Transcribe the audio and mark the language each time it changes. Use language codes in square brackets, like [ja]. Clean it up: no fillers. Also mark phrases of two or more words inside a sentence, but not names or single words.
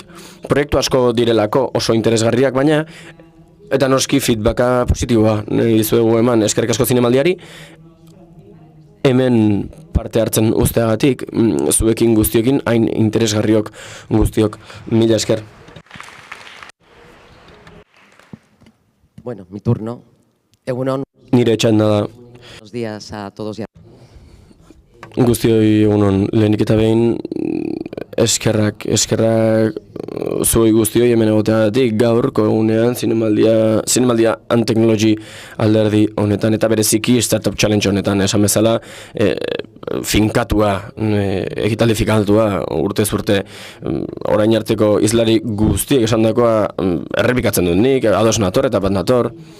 [eu] Proiektu asko direlako oso interesgarriak, baina eta noski feedbacka positiboa nahi dizuegu eman. Eskerrik asko zinemaldiari hemen parte hartzen usteagatik, zuekin guztiokin, hain interesgarriok guztiok. Mila esker. [es] Bueno, mi turno. [eu] Egunon, Nire txanda da. [es] buenos días a todos y a [eu] Guztioi egunon, lehenik eta behin eskerrak zuei guztioi hemen egoteagatik gaurko egunean Zinemaldia and Technology alderdi honetan eta bereziki Startup Challenge honetan esan bezala finkatua, ekitaldi finkatua urtez urte orain arteko izlari guztiek esandakoa errepikatzen dut nik, ados nator eta bat nator.